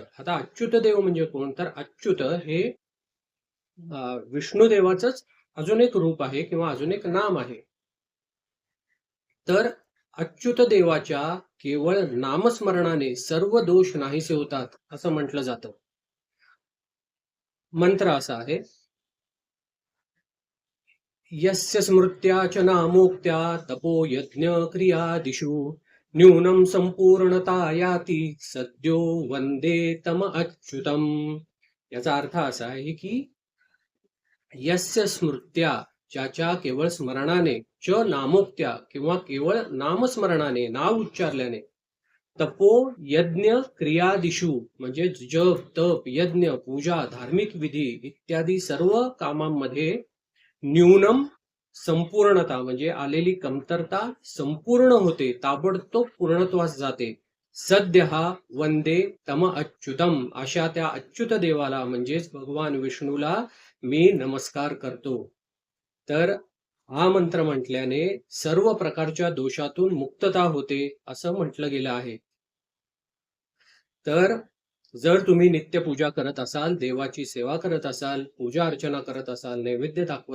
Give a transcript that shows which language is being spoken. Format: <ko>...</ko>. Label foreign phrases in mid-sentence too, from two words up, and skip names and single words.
<mr>आता अच्युत देव म्हणजे कोण तर अच्युत हे विष्णुदेवाचंच अजून एक रूप आहे किंवा अजून एक नाम आहे. तर अच्युत देवाच्या केवळ नामस्मरणाने सर्व दोष नाहीसे होतात असं म्हटलं जातं. मंत्र असा आहे.</mr> <sa>यस्य स्मृत्या च नामोक्त्या तपो यज्ञ क्रियादिषु न्यूनं संपूर्णता याति सद्यो वंदे तम अच्युतम.</sa> <mr>याचा अर्थ असा आहे की</mr> <sa>यस्य स्मृत्या,</sa> <mr>ज्याच्या केवळ स्मरणाने,</mr> <sa>च नामोक्त्या</sa> <mr>किंवा केवळ नामस्मरणाने, नाव उच्चारल्याने,</mr> <sa>तपो यज्ञ क्रियादिषु</sa> <mr>म्हणजे जप तप यज्ञ पूजा धार्मिक विधी इत्यादी सर्व कामांमध्ये</mr> <sa>न्यूनम संपूर्णता</sa> <mr>म्हणजे आलेली कमतरता संपूर्ण होते, ताबडतोब पूर्णत्वास जाते.</mr> <sa>सद्य वंदे तम अच्युतम,</sa> <mr>अशा त्या अच्युत देवाला म्हणजेच भगवान विष्णूला मी नमस्कार करतो. तर हा मंत्र म्हटल्याने सर्व प्रकारच्या दोषातून मुक्तता होते असं म्हटलं गेलं आहे. तर जर तुम्ही नित्य पूजा करत असाल, देवाची सेवा करत असाल, पूजा अर्चना करत असाल, नैवेद्य दाखवत</mr>